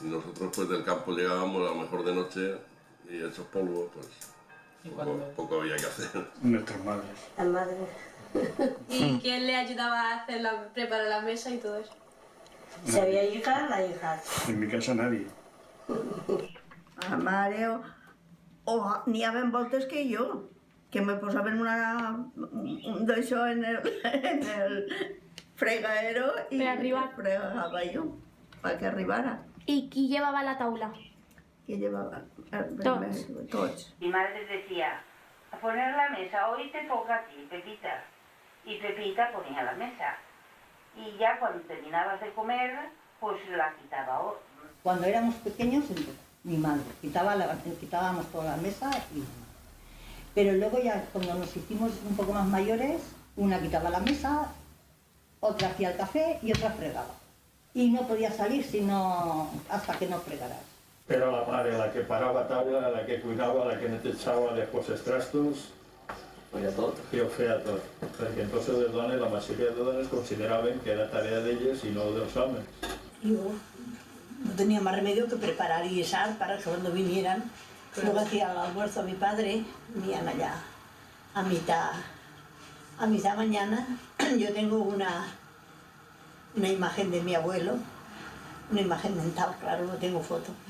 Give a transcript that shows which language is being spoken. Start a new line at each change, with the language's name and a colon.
Spanish: Y nosotros pues del campo llegábamos a lo mejor de noche y hechos polvo, pues poco había que hacer. Nuestras madres. Las madres. ¿Y quién le ayudaba a preparar la mesa y todo eso? Si había hijas, las hijas. En mi casa nadie.
Catalan: La mare n'hi havia voltes que jo, que me posaven d'això en el fregadero i fregava jo, perquè arribara.
Spanish: ¿Y quién llevaba la taula? ¿Quién llevaba? Todos. Mi madre decía, a poner la mesa, hoy te toca a ti, Pepita. Y Pepita ponía la mesa. Y ya cuando terminabas de comer, pues la quitaba. Cuando éramos pequeños, mi madre quitábamos toda la mesa y pero luego ya cuando nos hicimos un poco más mayores, una quitaba la mesa, otra hacía el café y otra fregaba. Y no podía salir sino hasta que no fregaras.
Catalan: Era la madre la que parava taula, la que cuinava, la que netejava després els trastos. Feia tot. I ho feia tot. Perquè entonces les dones, la majoria de dones consideraven que era tarea d'elles i no dels homes.
Spanish: Yo no tenía más remedio que preparar y guisar para que cuando vinieran, luego hacía el almuerzo a mi padre, venían allá a mitad mañana. Yo tengo una imagen de mi abuelo, una imagen mental, claro, no tengo foto.